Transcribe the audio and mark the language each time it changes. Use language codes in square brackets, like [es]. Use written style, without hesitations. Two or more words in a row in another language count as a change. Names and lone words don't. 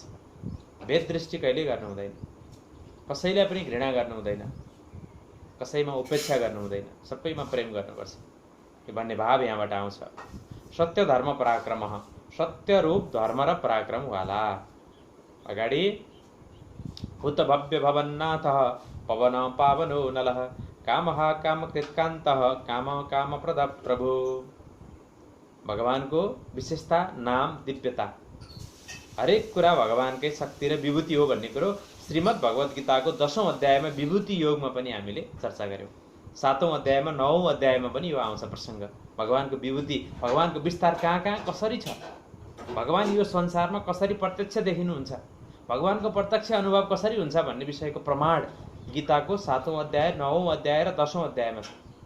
[ne] भेद दृष्टि कहिले गर्नु हुँदैन, कसैलाई पनि घृणा गर्नु हुँदैन, कसैमा उपेक्षा गर्नु हुँदैन, सबैमा प्रेम गर्नुपर्छ भन्ने भाव यहाँबाट आउँछ। सत्य धर्म पराक्रम, सत्य रूप धर्म र पराक्रम वाला। अगाडि [sa] भूत भव्य भवन्नाथ पवन पावनो नलः कामः कामकृत्कान्तः काम कामप्रद प्रभु। [ne] भगवानको विशेषता, नाम, दिव्यता, हरेक कुरा भगवानकै शक्ति र विभूति हो भन्ने कुरो श्रीमद् भगवत गीताको 10औं अध्यायमा विभूति योगमा पनि हामीले चर्चा गर्यौं। 7औं अध्यायमा 9औं अध्यायमा पनि यो आउँछ प्रसङ्ग। भगवानको विभूति, भगवानको विस्तार कहाँ कहाँ कसरी छ, भगवान यो संसारमा कसरी प्रत्यक्ष देखिनुहुन्छ, भगवानको प्रत्यक्ष अनुभव कसरी हुन्छ भन्ने विषयको प्रमाण गीताको 7औं अध्याय, 9औं अध्याय र 10औं अध्यायमा छ।